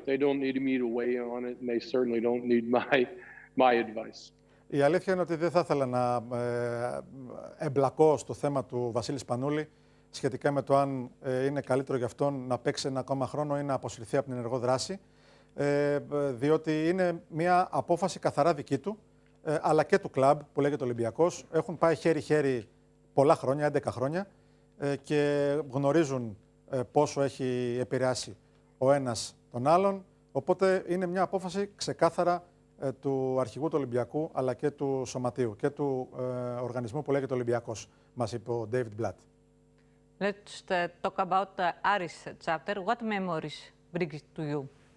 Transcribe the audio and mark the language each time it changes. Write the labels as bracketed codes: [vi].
[en] They don't need me to weigh in on it, and they certainly don't need my advice. [el] Η αλήθεια είναι ότι δεν θα ήθελα να εμπλακώ στο θέμα του Βασίλη Σπανούλη σχετικά με το αν είναι καλύτερο για αυτόν να παίξει ένα ακόμα χρόνο ή να αποσυρθεί από την ενεργό δράση, διότι είναι μια απόφαση καθαρά δική του, αλλά και του κλαμπ που λέγεται Ολυμπιακός. Έχουν πάει χέρι-χέρι πολλά χρόνια, 11 χρόνια, και γνωρίζουν πόσο έχει επηρεάσει ο ένας τον άλλον. Οπότε είναι μια απόφαση ξεκάθαρα του αρχηγού του Ολυμπιακού, αλλά και του σωματείου και του οργανισμού που λέγεται Ολυμπιακός, μας είπε ο Ντέιβιντ Μπλατ. [en] Let's talk about Aris chapter. What memories bring it to you?